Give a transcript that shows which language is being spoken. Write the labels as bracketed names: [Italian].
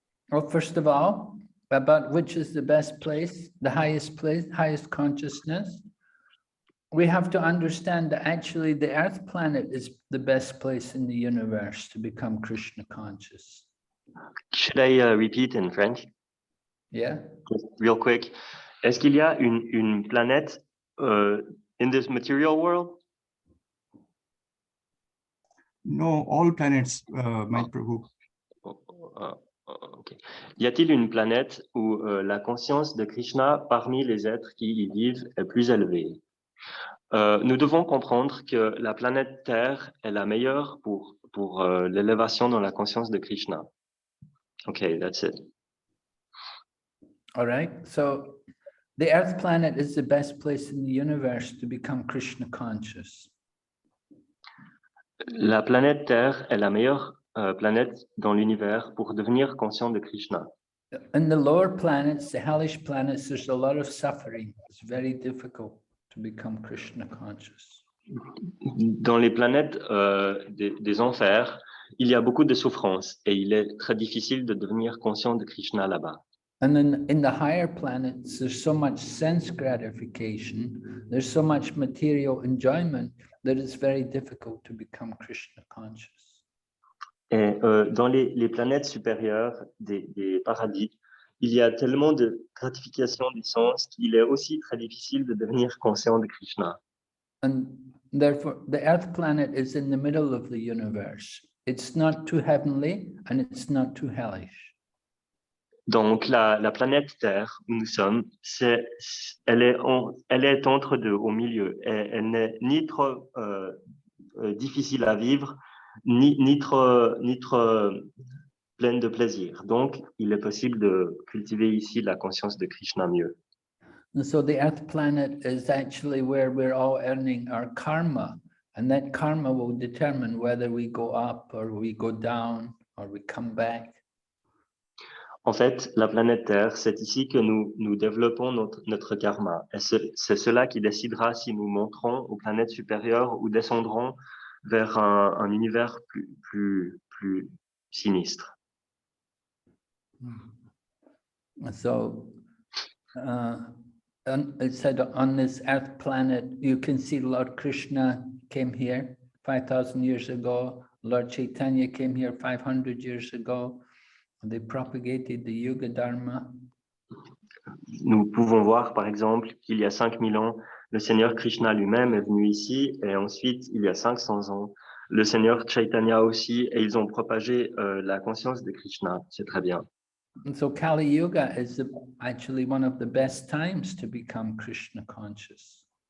[English] Well, first of all, about which is the best place, highest consciousness, we have to understand that actually the Earth planet is the best place in the universe to become Krishna conscious. Should I repeat in French? Yeah. Just real quick. [French] Est-ce qu'il y a une planète [English] in this material world? No, all planets, my Prabhu. Okay. [French] Y a-t-il une planète où la conscience de Krishna parmi les êtres qui y vivent est plus élevée? Nous devons comprendre que la planète Terre est la meilleure pour l'élévation dans la conscience de Krishna. [English] Okay, that's it. All right. So the Earth planet is the best place in the universe to become Krishna conscious. [French] La planète Terre est la meilleure planète dans l'univers pour devenir conscient de Krishna. [English] In the lower planets, the hellish planets, there's a lot of suffering. It's very difficult to become Krishna conscious. [French] Dans les planètes des enfers, il y a beaucoup de souffrances et il est très difficile de devenir conscient de Krishna là-bas. [English] And then in the higher planets, there's so much sense gratification, there's so much material enjoyment that it's very difficult to become Krishna conscious. [French] Et dans les planètes supérieures des paradis, il y a tellement de gratification des sens qu'il est aussi très difficile de devenir conscient de Krishna. [English] And therefore, the Earth planet is in the middle of the universe. It's not too heavenly and it's not too hellish. [French] Donc la planète Terre où nous sommes, elle est entre deux, au milieu. Et elle n'est ni trop difficile à vivre, ni trop pleine de plaisir. Donc il est possible de cultiver ici la conscience de Krishna mieux. [English] And so the Earth planet is actually where we're all earning our karma, and that karma will determine whether we go up or we go down or we come back. [French] En fait, la planète Terre, c'est ici que nous développons notre karma. Et c'est cela qui décidera si nous monterons aux planètes supérieures ou descendrons vers un univers plus sinistre. [English] So it said on this Earth planet, you can see Lord Krishna came here 5,000 years ago. Lord Chaitanya came here 500 years ago. They propagated the Yuga Dharma. [French] Nous pouvons voir, par exemple, qu'il y a 5000 ans, le Seigneur Krishna lui-même est venu ici, et ensuite, il y a 500 ans, le Seigneur Chaitanya aussi, et ils ont propagé la conscience de Krishna. C'est très bien. [English] And so Kali Yuga is actually one of the best times to become Krishna conscious.